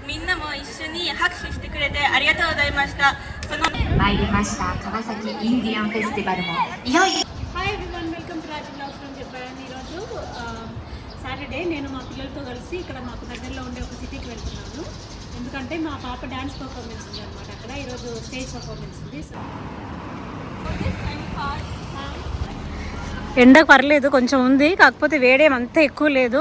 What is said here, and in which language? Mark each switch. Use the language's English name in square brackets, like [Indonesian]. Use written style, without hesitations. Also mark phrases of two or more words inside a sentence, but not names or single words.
[Japanese] んなも一緒に拍手してくれてありがとうございました。参りました川崎インディアンフェスティバルもいよいよ。 [English] Hi everyone, welcome to Raju vlogs from Japan. [Telugu] ఈరోజు సాటర్డే నేను మా పిల్లలతో కలిసి ఇక్కడ మాకు దగ్గరలో ఉండే ఒక సిటీకి వెళ్తున్నాను. ఎందుకంటే మా పాప [English] dance performance [Telugu] ఉంది అనమాట. అక్కడ ఈరోజు [English] stage performance [Telugu] ఉంది. సో ఎండ పర్లేదు, కొంచెం ఉంది, కాకపోతే వేడేం అంత ఎక్కువ లేదు.